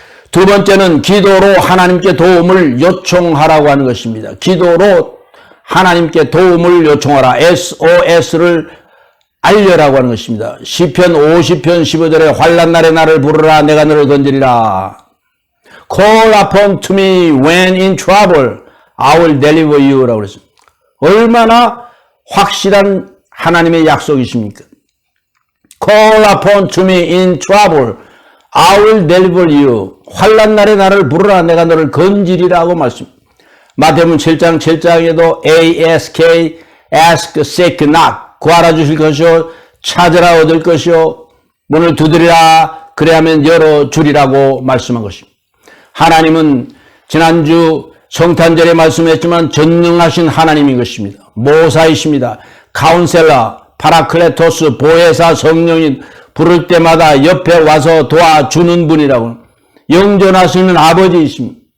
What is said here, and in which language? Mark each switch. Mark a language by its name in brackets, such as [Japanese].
[Korean] 두 번째는 기도로 하나님께 도움을 요청하라고 하는 것입니다. 기도로 하나님께 도움을 요청하라. SOS를 알려라고 하는 것입니다. 시편 50편 15절에 환난 날에 나를 부르라 내가 너를 건지리라. [English] Call upon to me when in trouble I will deliver you [Korean] 라고 그랬습니다. 얼마나 확실한 하나님의 약속이십니까? [English] Call upon to me in trouble I will deliver you. [Korean] 환난 날에 나를 부르라 내가 너를 건지리라고 말씀합니다. 마태복음 7장 7장에도 [English] ask, ask, seek, knock. [Korean] 구하라 주실 것이요 찾으라 얻을 것이요 문을 두드리라 그래야만 열어주리라고 말씀한 것입니다. 하나님은 지난주 성탄절에 말씀했지만 전능하신 하나님인 것입니다. 모사이십니다. 카운셀러, 파라클레토스, 보혜사, 성령인 부를 때마다 옆에 와서 도와주는 분이라고 영존하시는 아버지이십니다.